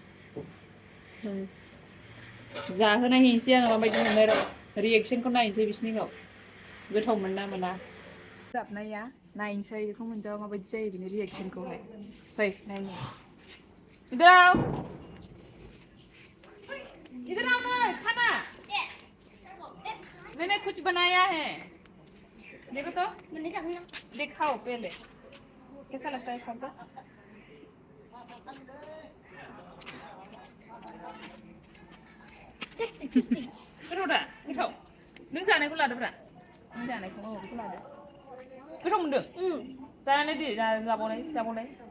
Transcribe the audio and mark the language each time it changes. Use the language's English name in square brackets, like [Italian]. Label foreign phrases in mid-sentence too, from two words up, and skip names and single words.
[Bodo] जाहोनाय हैनोसै आङो माबायदि मोनो रिएक्सनखौ नायनोसै बिसिनिखौ। गोथाव मोनना मोना जाबनाया नायनोसै बेखौ मोनजाबा माबायदि जायो बिनि रिएक्सनखौहाय। फै नायनि [Hindi] इधर आओ ना, खाना। मैंने कुछ बनाया है, देखो तो। दिखाओ पहले, कैसा लगता है खाकर? [Bodo] गोथावदा, गोथाव। नों जानायखौ लादोब्रा, नों जानायखौ बेखौ लादो। गोथाव मोनदों? जानानै दे, जाबावनाय।